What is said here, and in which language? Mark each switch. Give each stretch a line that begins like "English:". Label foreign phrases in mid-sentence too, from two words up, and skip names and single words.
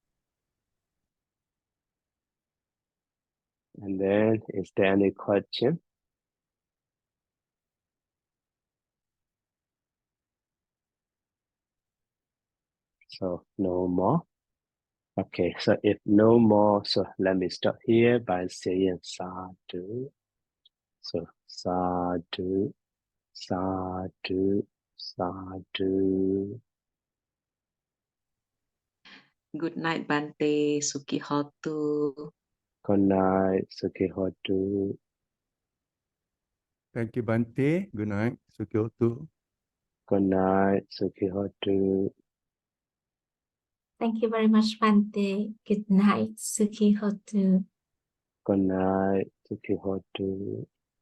English: And then is there any question? So no more. Okay, so if no more, so let me stop here by saying sadhu.
Pali: So sadhu, sadhu, sadhu.
English: Good night, Bante.
Pali: Suki Hotu.
English: Good night, Sukihotu. Thank you, Bante. Good night. Sukyoto. Good night, Sukihotu. Thank you very much, Pante. Good night,
Pali: Suki Hotu.
English: Good night, Sukihotu.